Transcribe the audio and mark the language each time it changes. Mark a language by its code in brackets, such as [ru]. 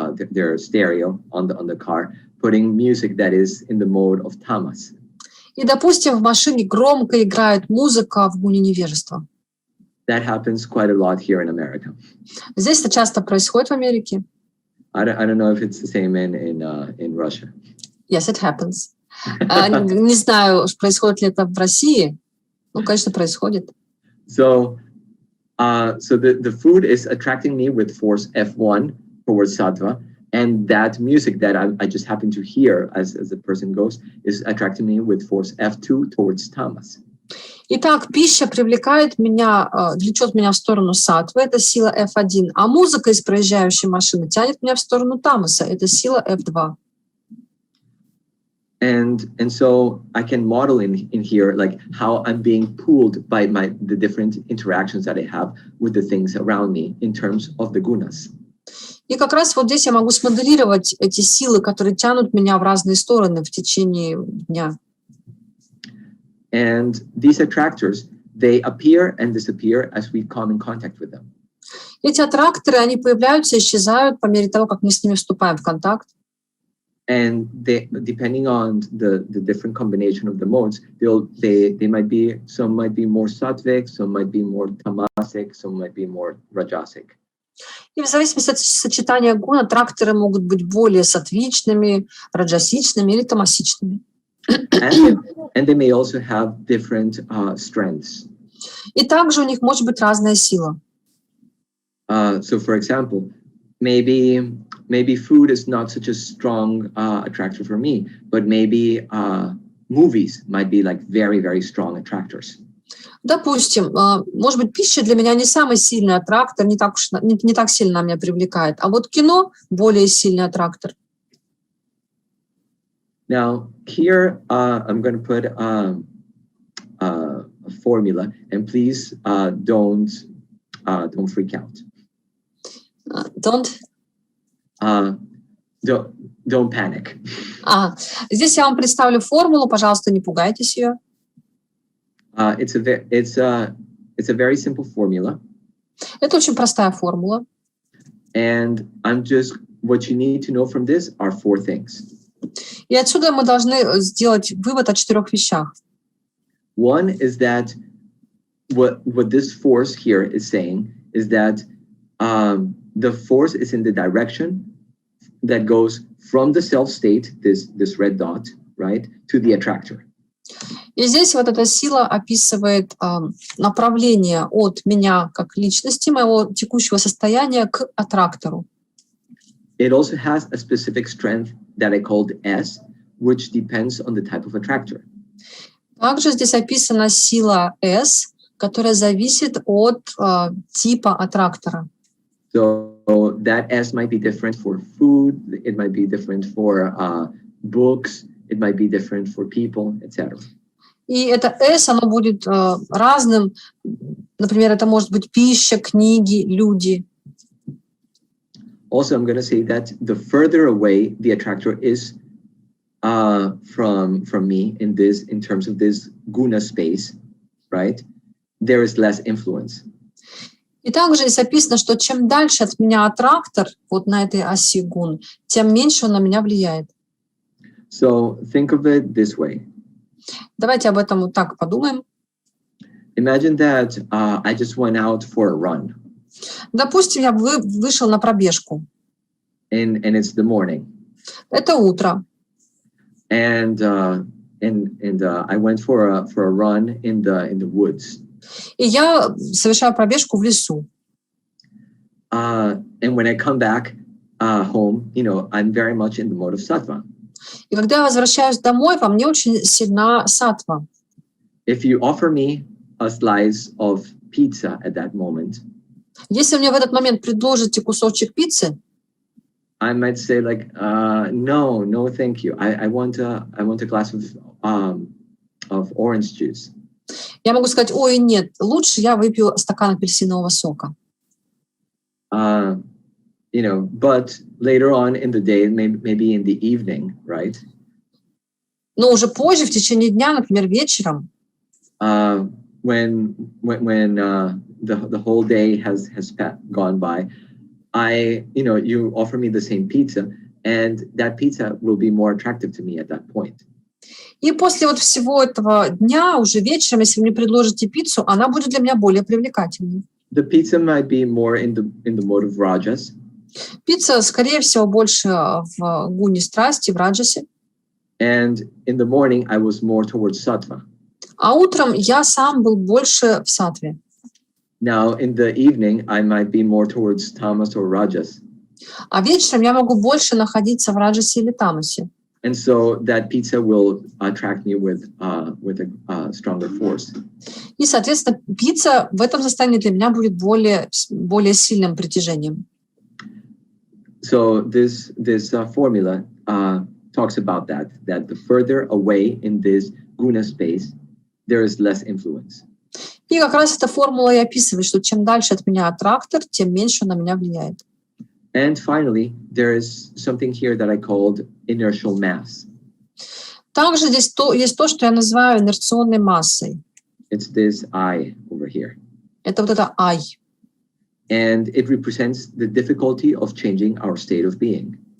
[en] their stereo on the car, putting music that is in the mode of tamas. [ru] И, допустим, в машине громко играет музыка в гуне невежества. [en] That happens quite a lot here in America. [ru] Здесь это часто происходит в Америке. [en] I don't know if it's the same in Russia. Yes, it happens. [ru] Не знаю, происходит ли это в России. Ну, конечно, происходит. [en] So the food is attracting me with force F1 towards sattva, and that music that I just happen to hear as the person goes is attracting me with force F2 towards tamas. [ru] Итак, пища привлекает меня, влечет меня в сторону саттвы, это сила F1, а музыка из проезжающей машины тянет меня в сторону тамаса, это сила F2. [en] And so I can model in here like how I'm being pulled by the different interactions that I have with the things around me in terms of the gunas. [ru] И как раз вот здесь я могу смоделировать эти силы, которые тянут меня в разные стороны в течение дня. [en] And these attractors, they appear and disappear as we come in contact with them. [ru] Эти аттракторы, они появляются и исчезают по мере того, как мы с ними вступаем в контакт. [en] And they, depending on the different combination of the modes, they might be, some might be more sattvic, some might be more tamasic, some might be more rajasic. [ru] И в зависимости от сочетания гун, аттракторы могут быть более сатвичными, раджасичными или тамасичными. [en] And they may also have different strengths. [ru] И также у них может быть разная сила. [en] So, for example, maybe food is not such a strong attractor for me, but maybe movies might be like very, very strong attractors. [ru] Допустим, может быть, пища для меня не самый сильный аттрактор, не так сильно меня привлекает, а вот кино более сильный аттрактор. [en] Now, here I'm going to put a formula, and please don't freak out. Don't panic. [ru] Здесь я вам представлю формулу, пожалуйста, не пугайтесь ее. [en] It's a very simple formula. [ru] Это очень простая формула. [en] And what you need to know from this are 4 things. [ru] И отсюда мы должны сделать вывод о 4 вещах. [en] One is that what this force here is saying is that the force is in the direction that goes from the self state, this red dot, right, to the attractor. [ru] И здесь вот эта сила описывает направление от меня как личности, моего текущего состояния к аттрактору. [en] It also has a specific strength that I called S, which depends on the type of attractor. [ru] Также здесь описана сила S, которая зависит от типа аттрактора. [en] So that S might be different for food, it might be different for books, it might be different for people, etc. [ru] И это S, оно будет разным. Например, это может быть пища, книги, люди. [en] Also, I'm going to say that the further away the attractor is from me in terms of this guna space, right, there is less influence. [ru] И также здесь описано, что чем дальше от меня аттрактор, вот на этой оси гун, тем меньше он на меня влияет. [en] So think of it this way. [ru] Давайте об этом вот так подумаем. [en] Imagine that I just went out for a run. [ru] Допустим, я вышел на пробежку. [en] And it's the morning. [ru] Это утро. [en] And I went for a run in the woods. [ru] И я совершаю пробежку в лесу. [en] And when I come back home, I'm very much in the mode of sattva. [ru] И когда я возвращаюсь домой, во мне очень сильна саттва. [en] If you offer me a slice of pizza at that moment, [ru] если мне в этот момент предложите кусочек пиццы, [en] I might say like, no, thank you. I want a glass of orange juice. [ru] Я могу сказать, ой, нет, лучше я выпью стакан апельсинового сока. [en] But later on in the day, maybe in the evening, right? [ru] Но уже позже, в течение дня, например, вечером, [en] when the whole day has gone by, you offer me the same pizza, and that pizza will be more attractive to me at that point. [ru] И после вот всего этого дня, уже вечером, если вы мне предложите пиццу, она будет для меня более привлекательной. [en] The pizza might be more in the mode of rajas. [ru] Пицца, скорее всего, больше в гуне страсти, в раджасе. [en] And in the morning, I was more towards sattva. [ru] А утром я сам был больше в саттве. [en] Now, in the evening, I might be more towards tamas or rajas. [ru] А вечером я могу больше находиться в раджасе или тамасе. [en] And so that pizza will attract me with a stronger force. [ru] И, соответственно, пицца в этом состоянии для меня будет более сильным притяжением. [en] So this formula talks about that the further away in this guna space, there is less influence. [ru] И как раз эта формула и описывает, что чем дальше от меня аттрактор, тем меньше он на меня влияет. [en] And finally, there is something here that I called inertial mass. [ru] Также здесь есть то, что я называю инерционной массой. [en] It's this I over here. [ru] Это вот это I. [en] And it represents the difficulty of changing our state of being.